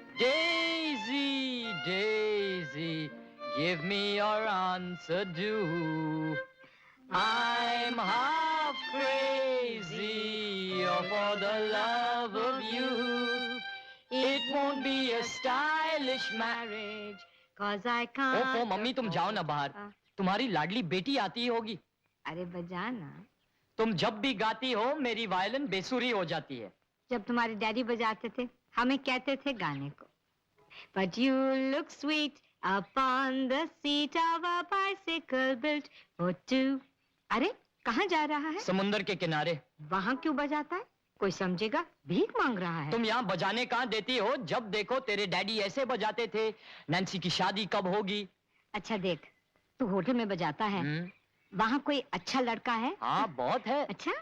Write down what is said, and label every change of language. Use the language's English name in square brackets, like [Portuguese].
[English] Daisy, Daisy, give me your answer, do. I'm half crazy for the love of you. It won't be a stylish marriage. Cause I can't. [Hindi] ओफो mummy, तुम जाओ ना बाहर। तुम्हारी लाडली बेटी आती होगी। अरे बजा ना। तुम जब भी गाती हो मेरी वायलिन बेसुरी हो जाती है। जब तुम्हारे डैडी बजाते थे, हमें कहते थे गाने को। [English] But you look sweet upon the seat of a bicycle built for two. [Hindi] अरे कहाँ जा रहा है? समुंदर के किनारे। वहाँ क्यों बजाता है? कोई समझेगा, भीख मांग रहा है। तुम यहाँ बजाने कहाँ देती हो? जब देखो तेरे डैडी ऐसे बजाते थे। नैन्सी की शादी कब होगी? अच्छा देख, तू होटल में बजाता है, वहाँ कोई अच्छा लड़का है? हाँ बहुत है, अच्छा,